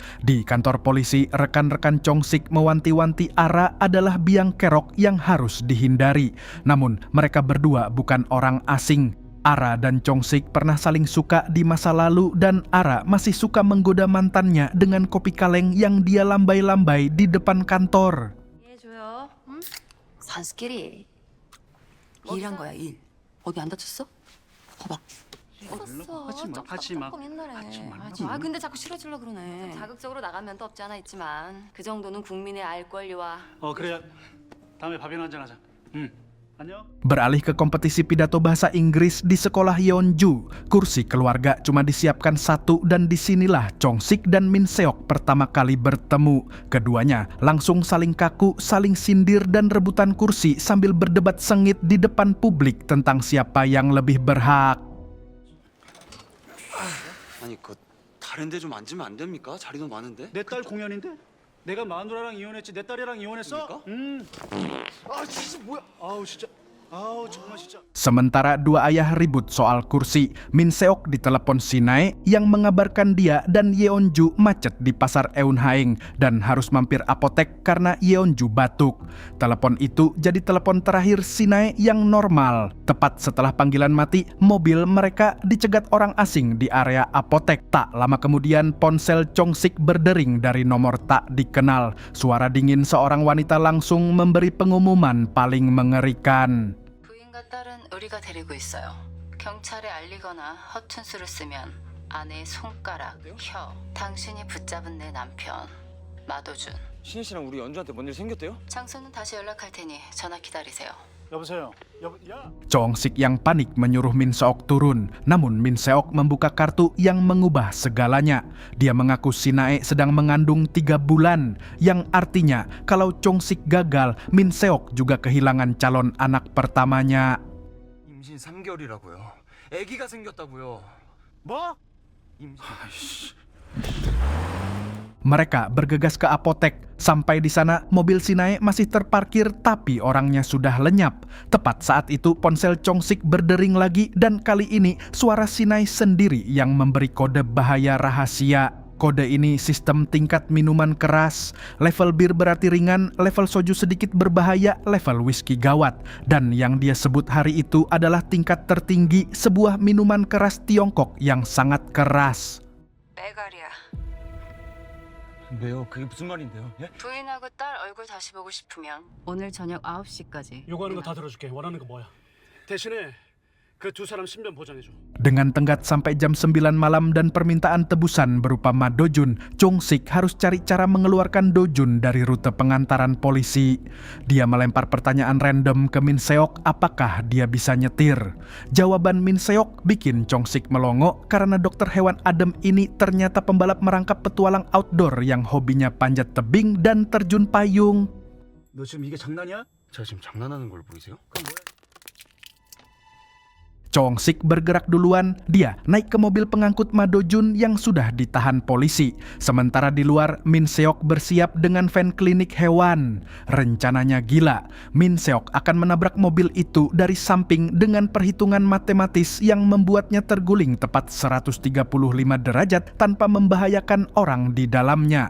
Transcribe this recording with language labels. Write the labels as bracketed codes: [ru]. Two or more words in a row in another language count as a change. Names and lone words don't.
[id] Di kantor polisi, rekan-rekan Chong Sik mewanti-wanti Ara adalah biang kerok yang harus dihindari. Namun, mereka berdua bukan orang asing. Ara dan Chong Sik pernah saling suka di masa lalu dan Ara masih suka menggoda mantannya dengan kopi kaleng yang dia lambai-lambai di depan kantor. [ko] 해줘요. 응? 산수끼리 일한 거야 일. 어디 안 다쳤어? 봐봐. 하지마. 조금 옛날에. 아 근데 자꾸 싫어지려 그러네. 자극적으로 나간 면도 없지 않아 있지만 그 정도는 국민의 알 권리와. 그래. 다음에 밥이나 한잔 하자. 안녕. [id] Beralih ke kompetisi pidato bahasa Inggris di sekolah Yeonju, kursi keluarga cuma disiapkan satu dan disinilah Chong Sik dan Min Seok pertama kali bertemu. Keduanya langsung saling kaku, saling sindir dan rebutan kursi sambil berdebat sengit di depan publik tentang siapa yang lebih berhak. [ko] 아니 다른 데 좀 앉으면 안 됩니까? 자리도 많은데. 내 딸 공연인데? 내가 마누라랑 이혼했지 내 딸이랑 이혼했어? 진짜 뭐야? 아우 진짜. 아우 정말 진짜. [id] Sementara dua ayah ribut soal kursi, Min Seok ditelepon Sinae yang mengabarkan dia dan Yeonju macet di pasar Eunhaeng dan harus mampir apotek karena Yeonju batuk. Telepon itu jadi telepon terakhir Sinae yang normal. Tepat setelah panggilan mati, mobil mereka dicegat orang asing di area apotek. Tak lama kemudian ponsel Chong Sik berdering dari nomor tak dikenal. Suara dingin seorang wanita langsung memberi pengumuman paling mengerikan. [ko] 부인과 딸은 우리가 데리고 있어요. 경찰에 알리거나 허튼수를 쓰면 아내의 손가락, 혀, 당신이 붙잡은 내 남편 마도준. 신혜 씨랑 우리 연주한테 뭔 일 생겼대요? 장소는 다시 연락할 테니 전화 기다리세요. 여보세요. 야. [id] Chong Sik yang panik menyuruh Min Seok turun, namun Min Seok membuka kartu yang mengubah segalanya. Dia mengaku Sinae sedang mengandung 3 bulan, yang artinya kalau Chong Sik gagal, Min Seok juga kehilangan calon anak pertamanya. [ko] 임신 3개월이라고요. 아기가 생겼다고요. 뭐? 임신. [id] Mereka bergegas ke apotek. Sampai di sana, mobil Sinae masih terparkir tapi orangnya sudah lenyap. Tepat saat itu ponsel Chong Sik berdering lagi dan kali ini suara Sinae sendiri yang memberi kode bahaya rahasia. Kode ini sistem tingkat minuman keras. Level bir berarti ringan, level soju sedikit berbahaya, level whisky gawat. Dan yang dia sebut hari itu adalah tingkat tertinggi, sebuah minuman keras Tiongkok yang sangat keras. [ko] 메가리야. 왜요? 그게 무슨 말인데요? 예? 부인하고 딸 얼굴 다시 보고 싶으면 오늘 저녁 9시까지. 요구하는 거 다 들어줄게. 원하는 거 뭐야? 대신에 그 2 사람 신변 보장해줘. [id] Dengan tenggat sampai jam 9 malam dan permintaan tebusan berupa Ma Dojun, Chong Sik harus cari cara mengeluarkan Dojun dari rute pengantaran polisi. Dia melempar pertanyaan random ke Min Seok, apakah dia bisa nyetir. Jawaban Min Seok bikin Chong Sik melongo karena dokter hewan adem ini ternyata pembalap merangkap petualang outdoor yang hobinya panjat tebing dan terjun payung. [ko] 너 지금 이게 장난이야? 제가 지금 장난하는 걸 보이세요? [id] Chong Sik bergerak duluan, dia naik ke mobil pengangkut Ma Dojun yang sudah ditahan polisi. Sementara di luar, Min Seok bersiap dengan van klinik hewan. Rencananya gila, Min Seok akan menabrak mobil itu dari samping dengan perhitungan matematis yang membuatnya terguling tepat 135 derajat tanpa membahayakan orang di dalamnya.